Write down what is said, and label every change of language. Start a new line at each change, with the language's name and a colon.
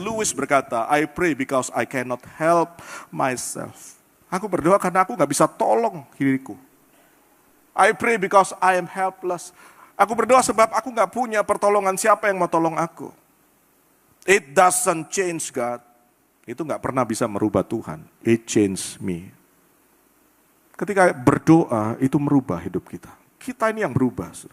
English: Lewis berkata, I pray because I cannot help myself.
Indonesian: Aku berdoa karena aku gak bisa tolong diriku.
English: I pray because I am helpless.
Indonesian: Aku berdoa sebab aku gak punya pertolongan, siapa yang mau tolong aku.
English: It doesn't change God.
Indonesian: Itu gak pernah bisa merubah Tuhan.
English: It changed me.
Indonesian: Ketika berdoa itu merubah hidup kita. Kita ini yang berubah.